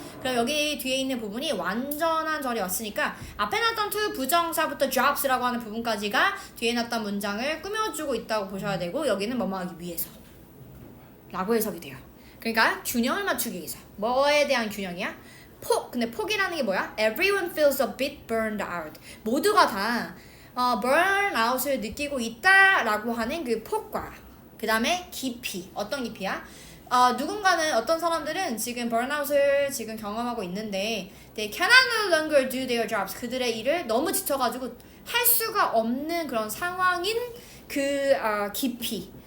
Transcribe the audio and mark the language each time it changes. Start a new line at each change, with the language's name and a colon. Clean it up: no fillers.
Korean: 그럼 여기 뒤에 있는 부분이 완전한 절이 왔으니까 앞에 놨던 to 부정사부터 jobs라고 하는 부분까지가 뒤에 놨던 문장을 꾸며주고 있다고 보셔야 되고, 여기는 뭐뭐 하기 위해서 라고 해석이 돼요. 그러니까 균형을 맞추기 위해서. 뭐에 대한 균형이야? 근데 폭이라는 게 뭐야?
English: Everyone feels a bit burned out.
Korean: 모두가 다 burnout을 느끼고 있다라고 하는 그 폭과 그 다음에 깊이. 어떤 깊이야? 누군가는, 어떤 사람들은 지금 burnout을 지금 경험하고 있는데
English: they cannot no longer do their jobs.
Korean: 그들의 일을 너무 지쳐가지고 할 수가 없는 그런 상황인 그 깊이.